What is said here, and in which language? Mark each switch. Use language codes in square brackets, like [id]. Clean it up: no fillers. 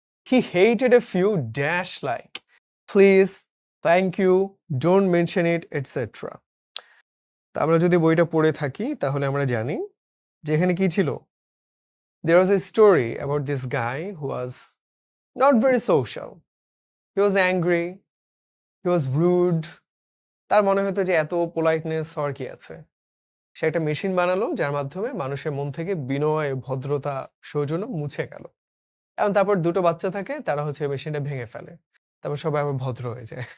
[en] He hated a few dash like please, thank you, don't mention it, etc. [bn] তা আমরা যদি বইটা পড়ে থাকি তাহলে আমরা জানি যে এখানে কি ছিল? [en] There was a story about this guy who was not very social. He was angry, he was rude. [bn] তার মনে হতো যে এত পোলাইটনেস হওয়ার কি আছে? সে একটা মেশিন বানালো যার মাধ্যমে মানুষের মন থেকে বিনয়, ভদ্রতা, সৌজন্য মুছে গেল। এবং তারপর দুটো বাচ্চা থাকে, তারা হচ্ছে মেশিনটা ভেঙে ফেলে। তারপর সবাই আবার ভদ্র হয়ে যায়।